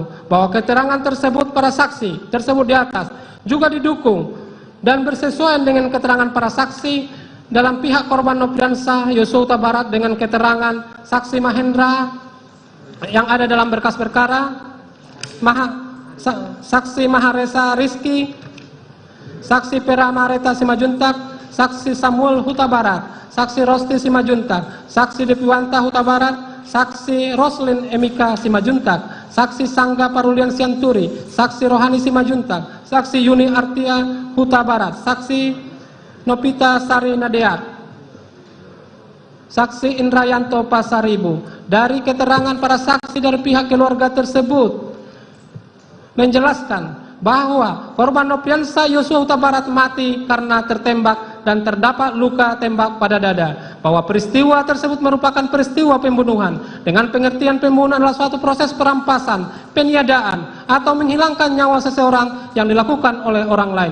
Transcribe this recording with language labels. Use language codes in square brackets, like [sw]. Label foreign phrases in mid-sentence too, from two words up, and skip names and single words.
[id] Bahwa keterangan tersebut para saksi tersebut di atas juga didukung dan bersesuaian dengan keterangan para saksi dalam pihak korban Nopriansah Yosua Huta Barat dengan keterangan saksi Mahendra yang ada dalam berkas perkara, saksi Maharesa Rizky, saksi Pera Mareta Simajuntak, saksi Samuel Huta Barat, saksi Rosti Simajuntak, saksi Deviwanta Huta Barat, saksi Roslin Emika Simajuntak, saksi Sangga Parulian Sianturi, saksi Rohani Simajuntak, saksi Yuni Artia Huta Barat, saksi Nopita Sari Nadeat, saksi Indrayanto Pasaribu. Dari keterangan para saksi dari pihak keluarga tersebut menjelaskan bahwa korban Nopriansah Yosua Huta Barat mati karena tertembak dan terdapat luka tembak pada dada, bahwa peristiwa tersebut merupakan peristiwa pembunuhan dengan pengertian pembunuhan adalah suatu proses perampasan, peniadaan atau menghilangkan nyawa seseorang yang dilakukan oleh orang lain.